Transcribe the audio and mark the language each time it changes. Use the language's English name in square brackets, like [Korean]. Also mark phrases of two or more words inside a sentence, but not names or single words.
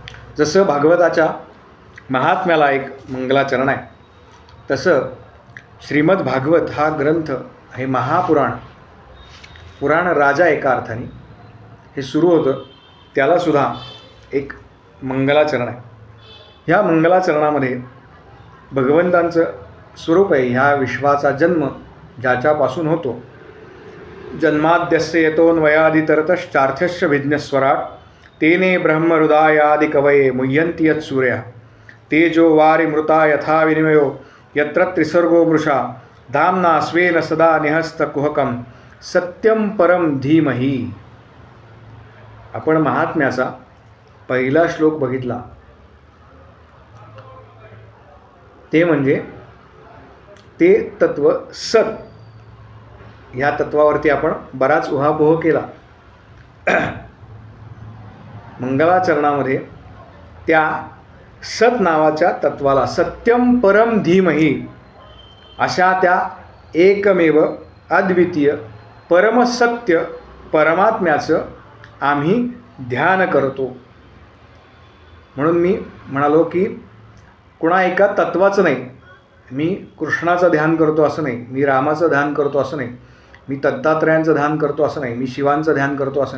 [Marathi] जसं भागवताच्या महात्म्याला एक मंगलाचरण आहे, तसं श्रीमद भागवत हा ग्रंथ हे महापुराण, पुराण राजा एका अर्थाने हे सुरू होतं, त्यालासुद्धा एक मंगलाचरण आहे. ह्या मंगलाचरणामध्ये भगवंतांचं स्वरूप आहे. ह्या विश्वाचा जन्म ज्याच्यापासून होतो, [Sanskrit] जन्माद्यस्य यतोन्वयादितरतश्चार्थस्य विघ्नस्वराट तेने ब्रह्महृदायादि कवये मुह्यन्ति यत्सूर्यः तेजो वारिमृता यथा विनिमयो यत्र त्रिसर्गो मृषा धाम्ना स्वेन सदा निहस्तकुहकं सत्यम परम धीमहि. [Marathi] आपण महात्म्याचा पहिला श्लोक बघितला, ते म्हणजे ते तत्व सत. ह्या तत्वावरती आपण बराच उहापोह केला. मंगलाचरणामध्ये त्या सत नावाच्या तत्वाला [Sanskrit] सत्यम परम धीमहि [Marathi] अशा त्या एकमेव अद्वितीय परमसत्य परमात्म्याचं आम्ही ध्यान करतो. म्हणून मी म्हणालो की कुणा एका तत्वाचं नाही, मी कृष्णाचं ध्यान करतो असं नाही, मी रामाचं ध्यान करतो असं नाही, मी दत्तात्रयांचं ध्यान करतो असं नाही, मी शिवांचं ध्यान करतो असं नाही.